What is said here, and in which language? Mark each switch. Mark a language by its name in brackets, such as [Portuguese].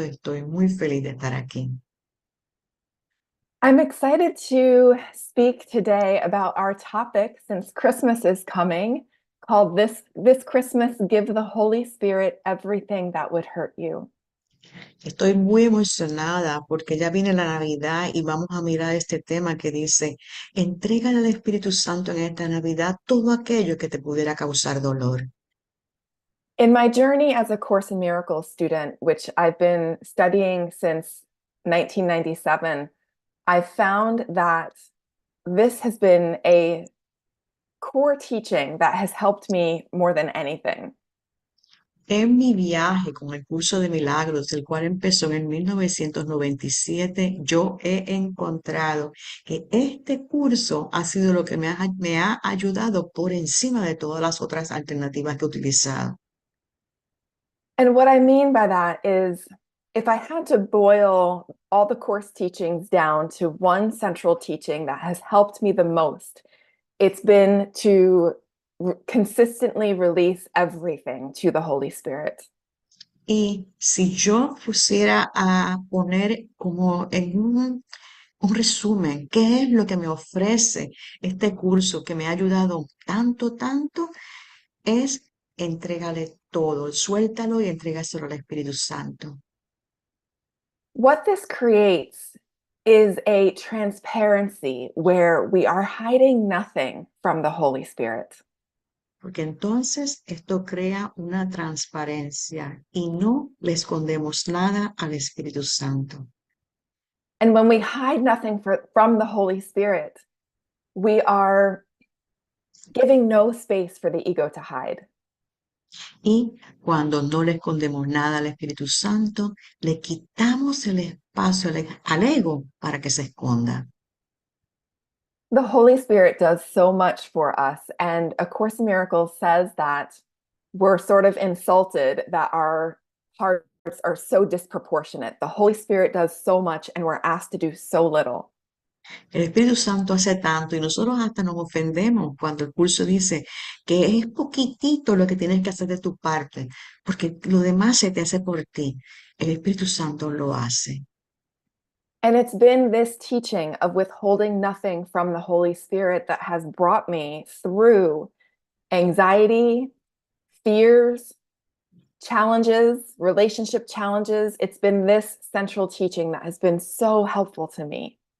[Spanish] Estoy muy feliz de estar aquí. [English] I'm excited to speak today about our topic, since Christmas is coming, called This Christmas, Give the Holy Spirit Everything That Would Hurt You. [Spanish] Estoy muy emocionada porque ya viene la Navidad y vamos a mirar este tema que dice, entrégale al Espíritu Santo en esta Navidad todo aquello que te pudiera causar dolor. [English] In my journey as a Course in Miracles student, which I've been studying since 1997, I found that this has been a core teaching that has helped me more than anything. [Spanish] En mi viaje con el curso de milagros, el cual empezó en 1997, yo he encontrado que este curso ha sido lo que me ha ayudado por encima de todas las otras alternativas que he utilizado. [English] And what I mean by that is, if I had to boil all the course teachings down to one central teaching that has helped me the most, it's been to consistently release everything to the Holy Spirit. [Spanish] Y si yo pusiera a poner como en un resumen, ¿qué es lo que me ofrece este curso que me ha ayudado tanto, tanto? Es entrégale todo, suéltalo y entrégaselo al Espíritu Santo. [English] What this creates is a transparency where we are hiding nothing from the Holy Spirit. [Spanish] Porque entonces esto crea una transparencia y no le escondemos nada al Espíritu Santo. [English] And when we hide nothing from the Holy Spirit, we are giving no space for the ego to hide. [Spanish] Y cuando no le escondemos nada al Espíritu Santo, le quitamos el espacio al ego para que se esconda. [English] The Holy Spirit does so much for us, and A Course in Miracles says that we're sort of insulted that our hearts are so disproportionate. The Holy Spirit does so much, and we're asked to do so little. [Spanish] El Espíritu Santo hace tanto y nosotros hasta nos ofendemos cuando el curso dice que es poquitito lo que tienes que hacer de tu parte, porque lo demás se te hace por ti. El Espíritu Santo lo hace. [English] And it's been this teaching of withholding nothing from the Holy Spirit that has brought me through anxiety, fears, challenges, relationship challenges. It's been this central teaching that has been so helpful to me.